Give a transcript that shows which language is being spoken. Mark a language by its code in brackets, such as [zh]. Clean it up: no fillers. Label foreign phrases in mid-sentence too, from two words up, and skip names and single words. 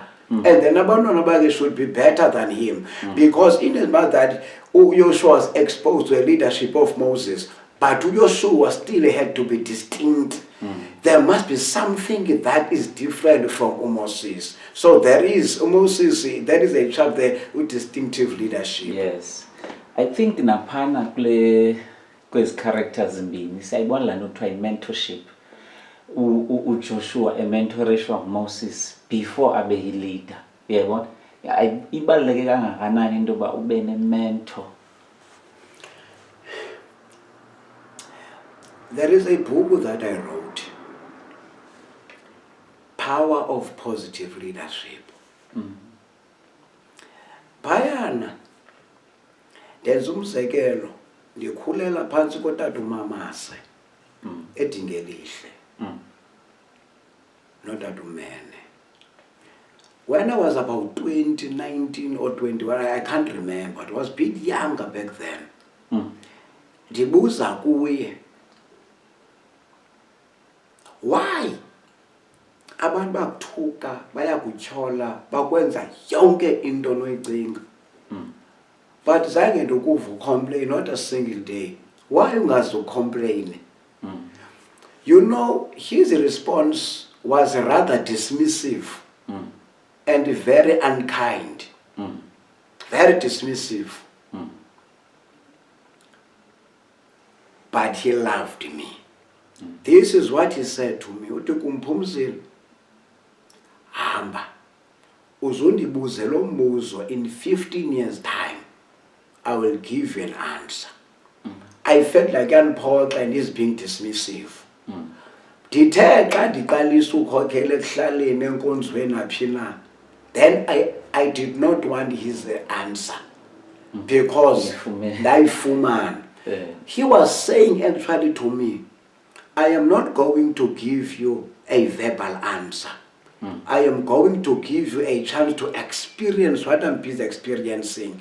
[en] And then abantwana should be better than him, because in as much that Joshua was exposed to the leadership of Moses, but Joshua still had to be distinct. There must be something that is different from Moses. So there is a chapter with distinctive leadership. Yes, I think [xh] naphana kwezi characters zimbini siyayibona la nto kuthiwa mentorship. uJoshua ementoreshwa Moses before abe leader. Uyabona? Ibaluleke kangakanani into ba ube ne-mentor. [en] There is a book that I wrote, Power of Positive Leadership. [xh] Phayana ndenza umzekelo, ndikhulela phantsi kotata uMamase eDingelihle, notata uMene. [en] When I was about 20, 19 or 21, I can't remember, I was a bit younger back then. [xh] Ndibuza kuye, why abantu bakuthuka bayakutyhola bakwenza yonke into noyicinga, but zange ndokuva [en] complain not a single day? [xh] Why ungazi complain? [en] You know, his response was rather dismissive and very unkind, very dismissive. But he loved me. This is what he said to me. [xh] Uthi Phumzile, hamba uzondibuze lo mbuzo, [en] in 15 years time I will give you an answer. I felt like Paul and he's being dismissive. [xh] Ndithe xa ndiqalisa ukhokhela ekuhlaleni enkonzweni naphi na, [en] then I did not want his answer, because ndayifumana. He was saying actually to me, I am not going to give you a verbal answer. I am going to give you a chance to experience what I'm busy experiencing.